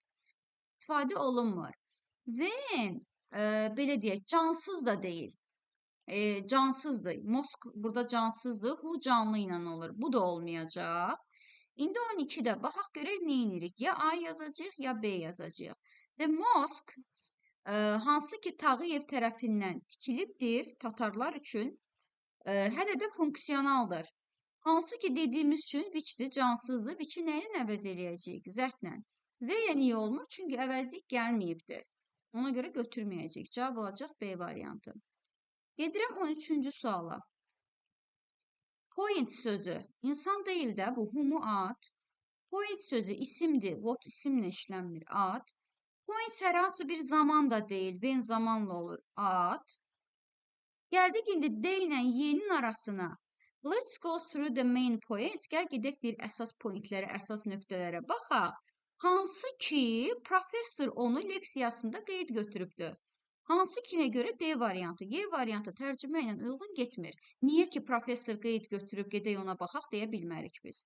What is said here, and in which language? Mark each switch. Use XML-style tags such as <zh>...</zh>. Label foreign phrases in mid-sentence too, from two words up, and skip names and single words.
<az>İstifadə olunmur. When belə deyək, cansız da deyil. Cansızdır. Mosque burada cansızdır. Who canlı ilə olur. Bu da olmayacaq. İndi 12-də baxaq görək nə edirik. Ya A yazacağıq, ya B yazacağıq.</az> <en>The mosque</en> <az>hansı ki Tağıyev tərəfindən tikilibdir Tatarlar üçün hələ də funksionaldır. Hansı ki dediyimiz üçün whichdir, cansızdır. Which-i nə ilə əvəz eləyəcəyik? Zərflə. Və ya niyə olmur? Çünki əvəzlik gəlməyibdir. Ona görə götürməyəcəyik. Cavab olacaq B variantı. Gedirəm 13-cü suala. Point sözü. İnsan deyil də bu. Who-mu ad. Point sözü isimdir. What isimlə işlənmir. Ad. Point hər hansı bir zaman da deyil. When zamanla olur. Ad. Gəldik indi D ilə Y-nin arasına.</az> <en>Let's go through the main points.</en> <az>Gəl gedək deyir əsas pointlərə, əsas nöqtələrə baxaq. Hansı ki professor onu leksiyasında qeyd götürübdür. Hansı kinə görə D variantı, Y variantı tərcümə ilə uyğun getmir. Niyə ki professor qeyd götürüb gedək ona baxaq deyə bilmərik biz.</az>